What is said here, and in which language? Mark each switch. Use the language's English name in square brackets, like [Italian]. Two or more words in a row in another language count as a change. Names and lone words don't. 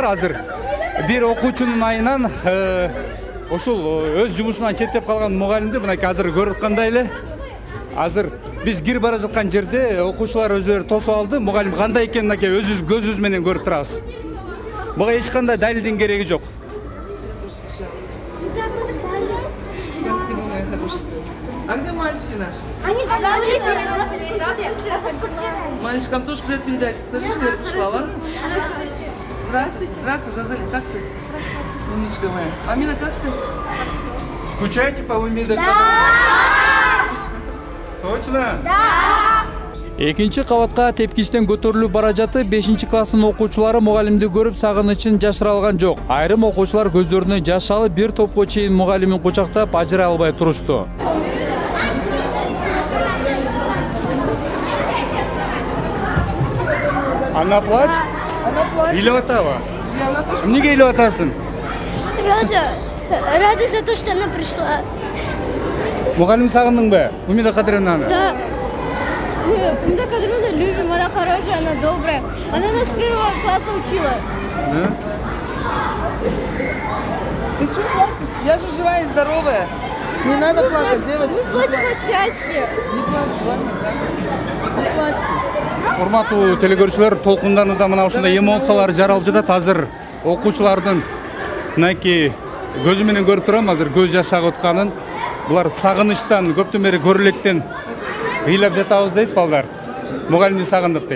[Kyrgyz] Азыр бир окуучунун айынан ушул өз жумушунан четтеп калган мугалимди мына азыр көрүп аткандай эле. Азыр биз кирип бара жаткан жерде окуучулар өзүлөрү тосуп алды. Мугалим кандай экенин аке өзүбүз көзүбүз менен көрүп турабыз. Буга эч кандай далилдин кереги жок. [Russian] А где мальчики наши? Они там Мальчикам тоже привет передайте. Скажи, что я пришла, ладно? Здравствуйте. Здравствуй, Жазали, как ты? Умничка моя. Амина, как ты? Скучаете по Умиде? Да! Точно? Да! [Kyrgyz] Экинчи кабатка тепкичтен көтөрүлүп бара жатып, 5-класстын окуучулары мугалимди көрүп сагынычын жашыра алган жок. Айрым окуучулар көздөрүнөн жаш алып, бир топко чейин мугалимин кучактап ажырай албай турушту. [Russian] Она плачет? [Kyrgyz] Или атава? Эмнеге илеп атасың? [Russian] Рада за то, что она пришла. [Kyrgyz] Мугалим сагындыңбы? Умида Кадыровнаны? [Russian] Да. Умида Кадыровна любим, она хорошая, она добрая. Она нас с 1 класса учила. Да? Ты что плачешь? Я же живая и здоровая. Не надо плакать, девочки. Мы плачем от счастья. Не плачь, ладно, не плачьте. [Kyrgyz] Урматтуу телекөрүүчүлөр, толкундарында мына ушундай эмоциялар жаралып жатат. Азыр окуучулардын мынакей көзү менен көрүп турам, азыр көз жаш агып атканын. Булар сагынычтан, көптөн бери көрүлектен ыйлап жатабыз дейт балдар. Мугалимди сагындык дейт.